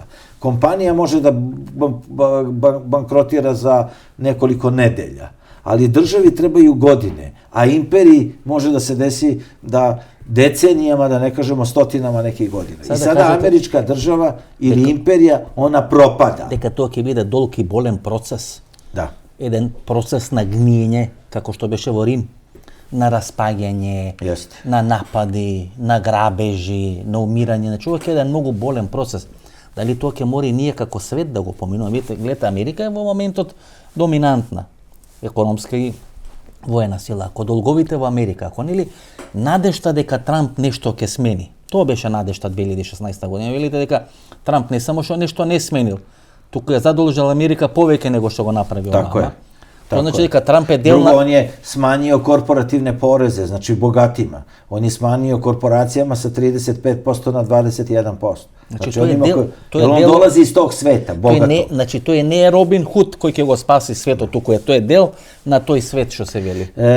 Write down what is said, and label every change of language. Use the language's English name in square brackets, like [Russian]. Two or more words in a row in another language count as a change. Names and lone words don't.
[Serbian] Kompanija može da bankrotira za nekoliko nedelja. Ali državi trebaju godine, a imperiji može da se desi da decenijama, da ne kažemo stotinama nekih godina. I sada američka država ili imperija, ona propada. [Macedonian] Дека тоа ќе биде долг и болен процес. [Serbian] Da. [Macedonian] Еден процес на гниење, како што беше во Рим, на распаѓање, на напади, на грабежи, на умирање. На човек е еден многу болен процес. Дали тоа ќе мори ние како свет да го поминуваме? Гледате, Америка е во моментот доминантна економска и воена сила. Ако долговите во Америка, ако нели надежта дека Трамп нешто ќе смени. Тоа беше надежта 2016 година. Велите дека Трамп не само што нешто не сменил, туку е задолжил Америка повеќе него што го направи [Serbian] Tako je. To znači дека Trump je Drugo, on je smanjio korporativne poreze, znači bogatima. On je smanjio korporacijama sa 35% na 21%. Znači on dolazi iz tog sveta, bogato. Znači, to je ne Robin Hood koji će [Macedonian] го спаси светот, туку е, то е дел на тој свет што се вели.